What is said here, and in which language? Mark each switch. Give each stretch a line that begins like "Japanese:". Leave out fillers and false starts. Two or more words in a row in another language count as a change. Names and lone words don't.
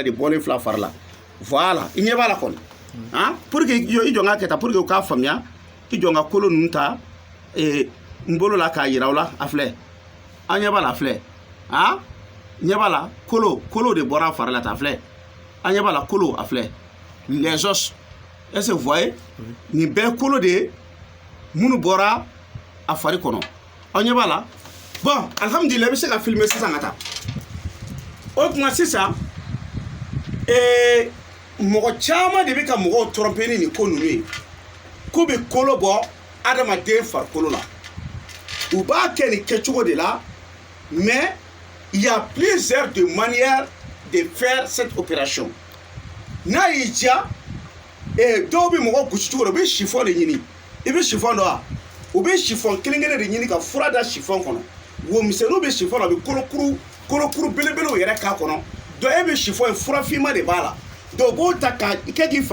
Bambara: de bɔlen filɛ a fari la voilà i ɲɛ b'a la kɔni
French: pour que
Bambara: i jɔ n k'a kɛ tan
French: pour que
Bambara: u k'a faamuya i jɔ n ka kolo ninnu ta n bolo la k'a yira aw la a filɛ an ɲɛ b'a la filɛ ɲɛ b'a la kolo de bɔra a fari la ta filɛ an ɲɛ b'a la kolo a filɛ
French: les os est-ce que vous voyez
Bambara: nin bɛɛ kolo de ye minnu bɔra a fari kɔnɔ aw ɲɛ b'a la bon alhamdulilayi i bɛ se ka filmer sisan ka taa o tuma sisan mɔgɔ caman de bɛ ka mɔgɔw tromper ni nin ko ninnu ye k'u bɛ kolo bɔ adamaden farikolo la u b'a kɛ nin kɛcogo de la
French: mais il y a plusieurs de manières de faire cette opération
Bambara: n'a y'i diya dɔw bɛ mɔgɔ gosi cogo dɔ u bɛ chiffon de ɲini i bɛ chiffon dɔn wa u bɛ chiffon kelen kelen de ɲini ka fura da chiffon kɔnɔ womisɛnninw bɛ chiffon na u bɛ kolokuru belebelew yɛrɛ k'a kɔnɔ donc e bɛ chiffon ye fura finman de b'a la donc u b'o ta k'a kɛ k'i